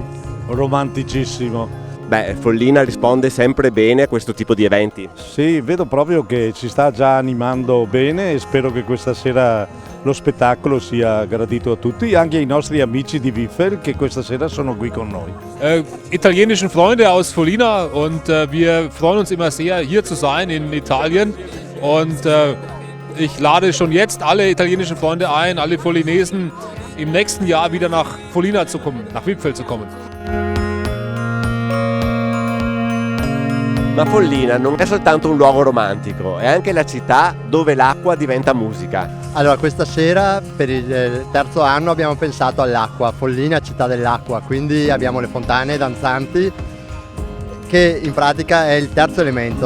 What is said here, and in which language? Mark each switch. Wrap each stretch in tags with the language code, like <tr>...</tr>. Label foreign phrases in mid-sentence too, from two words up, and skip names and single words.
<it>Romanticissimo. Beh, Follina risponde sempre bene a questo tipo di eventi. Sì, vedo proprio che ci sta già animando bene e spero che questa sera lo spettacolo sia gradito a tutti, anche ai nostri amici di Wiffer che questa sera sono qui con noi.</it> <de>Italienischen Freunde aus Follina und wir freuen uns immer sehr, hier zu sein in Italien und ich lade schon jetzt alle italienischen Freunde ein, alle Follinesen im nächsten Jahr wieder nach Follina zu kommen, nach Wippfeld zu kommen.</de> <it>Ma Follina non è soltanto un luogo romantico, è anche la città dove l'acqua diventa musica. Allora, questa sera per il terzo anno abbiamo pensato all'acqua, Follina città dell'acqua, quindi abbiamo le fontane danzanti che in pratica è il terzo elemento.</it>